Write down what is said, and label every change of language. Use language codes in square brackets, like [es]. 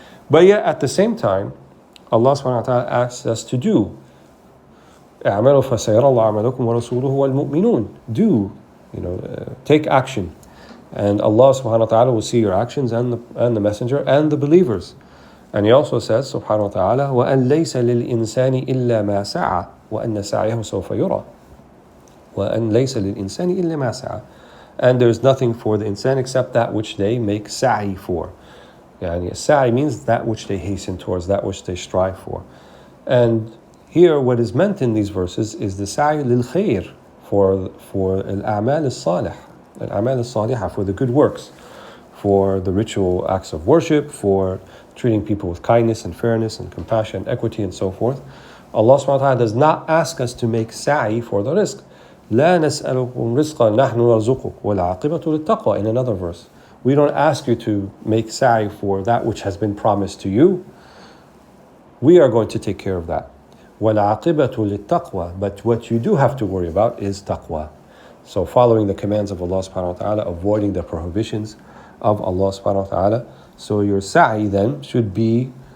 [en] But yet at the same time, Allah subhanahu wa ta'ala asks us to do. [ar] اعملوا فسيرى الله عملكم ورسوله والمؤمنون. Do. [en] Take action, and Allah subhanahu wa ta'ala will see your actions, and the messenger and the believers. [ar] And He also says subhanahu wa ta'ala, وَأَنْ لَيْسَ لِلْإِنسَانِ إِلَّا مَا سَعَى وَأَنَّ سَعْيَهُ سَوْفَ يُرَى وَأَنْ لَيْسَ لِلْإِنسَانِ إِلَّا مَا سَعَى. [en] And there is nothing for the insan except that which they make sa'i for. Yani sa'i means that which they hasten towards, that which they strive for. And here what is meant in these verses is the sa'i lil khair, for al-a'mal al-salih, for the good works, for the ritual acts of worship, for treating people with kindness and fairness and compassion, equity, and so forth. Allah subhanahu wa ta'ala does not ask us to make sa'i for the rizq. [ar] لا نسألكم رزقا نحن نرزقك والعاقبة للتقوى. [en] In another verse, we don't ask you to make sa'i for that which has been promised to you. We are going to take care of that. [ar] وَالْعَاقِبَةُ لِلتَّقْوَى. [en] But what you do have to worry about is taqwa. So following the commands of Allah subhanahu wa ta'ala, avoiding the prohibitions of Allah subhanahu wa ta'ala. So your sa'i then should be